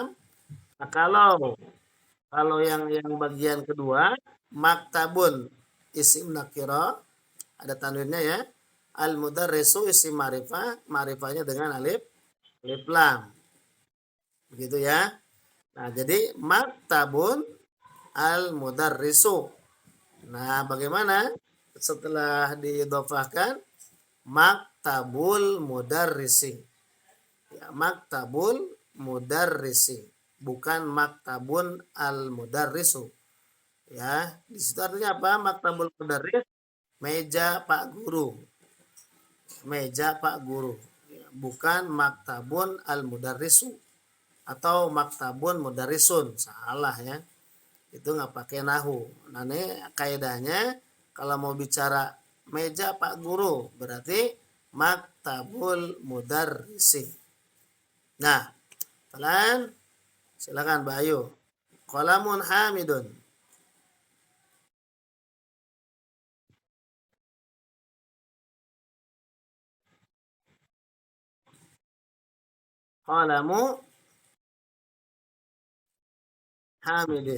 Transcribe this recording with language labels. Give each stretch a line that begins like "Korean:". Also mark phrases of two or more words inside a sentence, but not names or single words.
Indonesian: Nah, kalau yang bagian kedua maktabun isim nakiro ada tanwinnya ya.
Arabic: المدرس
Indonesian: isim ma'rifahnya dengan alif lam. Begitu ya.
Arabic: Nah, jadi مكتب المدرس.
Indonesian: Nah, bagaimana setelah diidhofahkan
Arabic: مكتب المدرس? Ya, مكتب المدرس, bukan مكتب المدرس.
Indonesian: Ya, di situ artinya apa?
Arabic: مكتب المدرس,
Indonesian: meja Pak Guru. Meja Pak Guru. Ya, bukan
Arabic: مكتب المدرس
Indonesian: atau
Arabic: مكتب مدرس.
Indonesian: Salah ya. Itu nggak pakai nahu. Nah, ini kaidahnya kalau mau bicara meja Pak Guru berarti
Arabic: مكتب المدرس.
Indonesian: Nah, pelan silakan Mbak Ayu.
Arabic: قلم حميد. قلم حميد.